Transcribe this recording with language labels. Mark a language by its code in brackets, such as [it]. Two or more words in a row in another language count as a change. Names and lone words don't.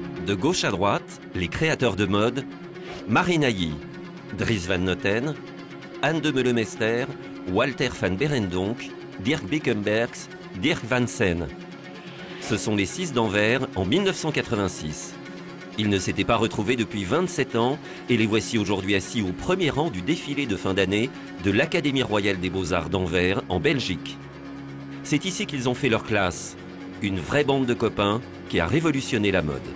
[fr] De gauche à droite, les créateurs de mode, Marie Nailly, Dries Van Noten, Anne de Meulemester, Walter van Beirendonck, Dirk Bickenbergs, Dirk Van Sen. Ce sont les 6 d'Anvers en 1986. Ils ne s'étaient pas retrouvés depuis 27 ans et les voici aujourd'hui assis au premier rang du défilé de fin d'année de l'Académie royale des beaux-arts d'Anvers en Belgique. C'est ici qu'ils ont fait leur classe. Une vraie bande de copains qui a révolutionné la mode.